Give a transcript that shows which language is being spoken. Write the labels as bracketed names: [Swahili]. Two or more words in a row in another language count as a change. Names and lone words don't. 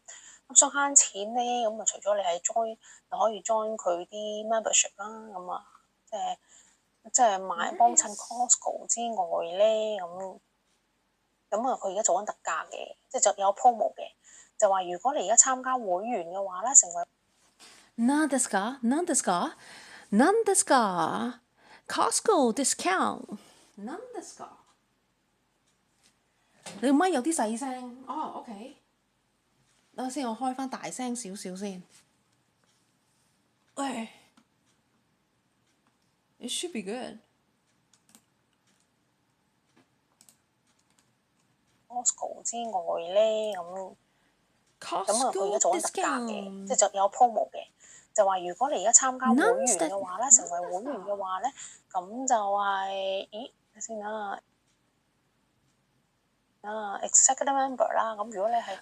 [Cantonese] 咁想慳錢咧，咁啊除咗你係 join，就可以 join 佢啲 membership 啦，咁啊即係買幫襯 Costco 之外咧，咁啊佢而家做緊特價嘅，即係就有 promo 嘅，就話如果你而家參加會員嘅話咧，成為 [Japanese] 何ですか？何ですか？何ですか？ [English] Costco discount？ [Japanese] 何ですか？ [Cantonese] 你個咪有啲細聲。哦，OK。等下先，我開翻大聲少少先。 [English] 喂 ，It should be good。 [Cantonese] Costco 之外咧，咁啊佢而家做緊特價嘅，即係就有 promo 嘅，就話如果你而家參加會員嘅話咧，成為會員嘅話咧，咁就係咦睇先啦。 [English] executive member [Cantonese] 啦，咁如果你係